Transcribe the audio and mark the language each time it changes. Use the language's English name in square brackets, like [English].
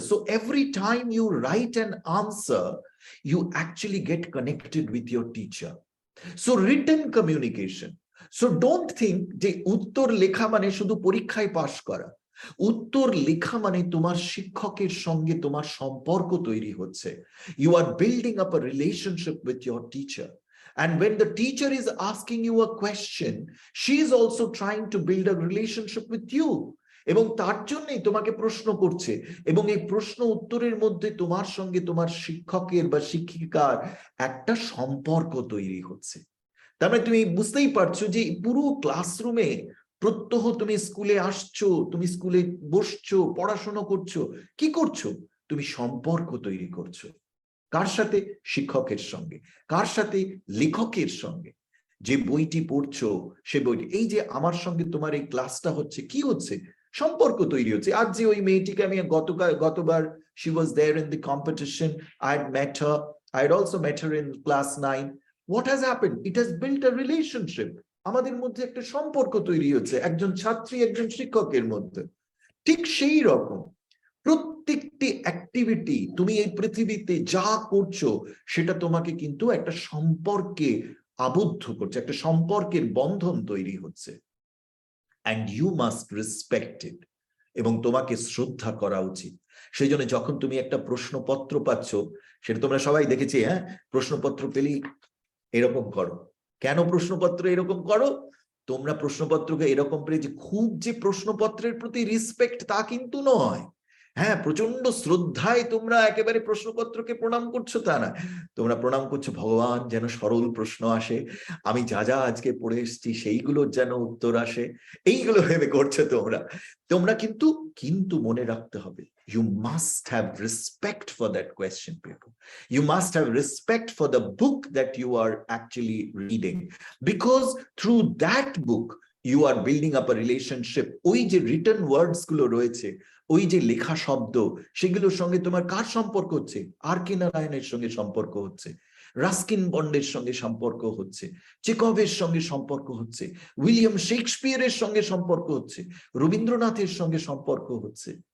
[English] So every time you write an answer, you actually get connected with your teacher. So written communication. So don't think [Bangla] যে উত্তর লেখা মানে শুধু পরীক্ষায় পাশ করা। উত্তর লেখা মানে তোমার শিক্ষকের সঙ্গে তোমার সম্পর্ক তৈরি হচ্ছে। [English] You are building up a relationship with your teacher. And when the teacher is asking you a question, she is also trying to build a relationship with you. [Bangla] এবং তার জন্যই তোমাকে প্রশ্ন করছে, এবং এই প্রশ্ন উত্তরের মধ্যে তোমার সঙ্গে তোমার শিক্ষকের বা শিক্ষিকার একটা সম্পর্ক তৈরি হচ্ছে। তার মানে তুমি বুঝতেই পারছো যে পুরো ক্লাসরুমে প্রত্যহ তুমি স্কুলে আসছো, তুমি স্কুলে বসছো, পড়াশোনা করছো, কি করছো? তুমি সম্পর্ক তৈরি করছো। কার সাথে? শিক্ষকের সঙ্গে। কার সাথে? লেখকের সঙ্গে। যে বইটি পড়ছো সে বইটি, এই যে আমার সঙ্গে তোমার এই ক্লাসটা হচ্ছে, কি হচ্ছে? সম্পর্ক তৈরি হচ্ছে। আজ যে ওই মেয়েটিকে আমি গতবার [English] she was there in the competition, I had met her, I had also met her in class 9. What has happened? It has built a relationship. [Bangla] আমাদের মধ্যে একটা সম্পর্ক তৈরি হচ্ছে একজন ছাত্রী একজন শিক্ষকের মধ্যে। ঠিক সেই রকম প্রত্যেকটি অ্যাক্টিভিটি তুমি এই পৃথিবীতে যা করছো সেটা তোমাকে কিন্তু একটা সম্পর্কে আবদ্ধ করছে, একটা সম্পর্কের বন্ধন তৈরি হচ্ছে। [English] and you must respect it, [Bangla] এবং তোমাকে শ্রদ্ধা করা উচিত। সেই জন্য যখন তুমি একটা প্রশ্নপত্র পাচ্ছ, সেটা তোমরা সবাই দেখেছি, হ্যাঁ, প্রশ্নপত্র পেলেই এরকম করো। কেন প্রশ্নপত্র এরকম করো? তোমরা প্রশ্নপত্রকে এরকম পেলে যে খুব যে প্রশ্নপত্রের প্রতি রেসপেক্ট তা কিন্তু নয়। হ্যাঁ, প্রচন্ড শ্রদ্ধায় তোমরা একেবারে প্রশ্নপত্রকে প্রণাম করছো তা না, তোমরা প্রণাম করছো ভগবান যেন সরল প্রশ্ন আসে, আমি যা যা আজকে পড়ে এসেছি সেইগুলোর যেন উত্তর আসে, এইগুলো ভেবে করছো তোমরা। তোমরা কিন্তু মনে রাখতে হবে, [English] you must have respect for that question paper. You must have respect for the book that you are actually reading, because through that book you are building up a relationship. [Bangla] ওই যে written words গুলো রয়েছে, ওই যে লেখা শব্দ, সেগুলোর সঙ্গে তোমার কার সম্পর্ক হচ্ছে? আর.কে নারায়ণের সঙ্গে সম্পর্ক হচ্ছে, রাস্কিন বন্ডের সঙ্গে সম্পর্ক হচ্ছে, চেকভের সঙ্গে সম্পর্ক হচ্ছে, উইলিয়াম শেক্সপিয়ারের সঙ্গে সম্পর্ক হচ্ছে, রবীন্দ্রনাথের সঙ্গে সম্পর্ক হচ্ছে।